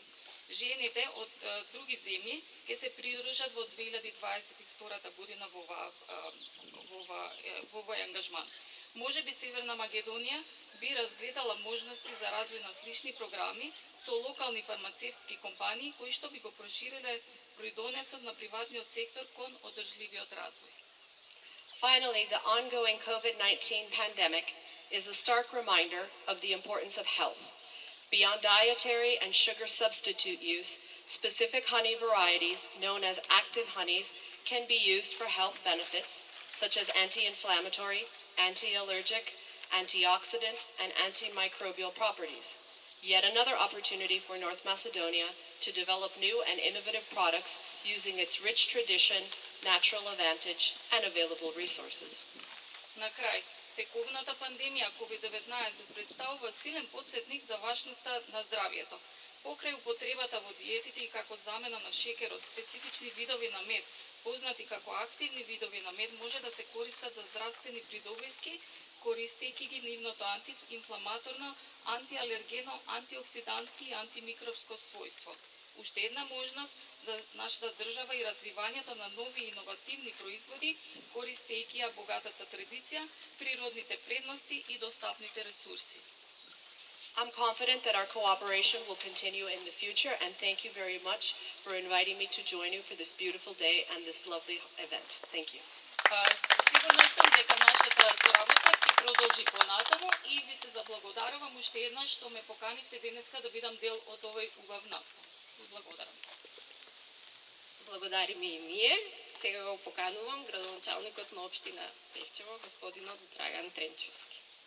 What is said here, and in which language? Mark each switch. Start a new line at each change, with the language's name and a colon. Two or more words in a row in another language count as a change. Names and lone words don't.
Macedonian: Жените од други земји ќе се придружат во 2022 година во овој ангажман. Може би Северна Македонија би разгледала можности за развој на слични програми со локални фармацевтски компании кои што би го прошириле придонесот на приватниот сектор кон одржливиот развој.
English: Finally, the ongoing COVID-19 pandemic is a stark reminder of the importance of health. Beyond dietary and sugar substitute use, specific honey varieties, known as active honeys, can be used for health benefits such as anti-inflammatory, anti-allergic, antioxidant, and antimicrobial properties. Yet another opportunity for North Macedonia to develop new and innovative products using its rich tradition, natural advantage, and available resources.
Macedonian: На крај, тековната пандемија COVID-19 представува силен потсетник за важноста на здравјето. Покрај употребата во диетите и како замена на шекерот, специфични видови на мед, познати како активни видови на мед, може да се користат за здравствени придобивки, користејќи ги нивното антиинфламаторно, антиалергено, антиоксидантски и антимикробско својство. Уште една можност за нашата држава и развивањето на нови иновативни производи, користејќи ја богатата традиција, природните предности и достапните ресурси.
English: I'm confident that our cooperation will continue in the future, and thank you very much for inviting me to join you for this beautiful day and this lovely event. Thank you.
Macedonian: Сигурна сум дека нашата соработа ќе продолжи понатаму и ви се заблагодарувам уште еднаш што ме поканивте денеска да бидам дел од овој убав настан. Благодарам. Благодариме и ние. Сега го поканувам градоначалникот на општина Пехчево, господинот Драган Тренчевски.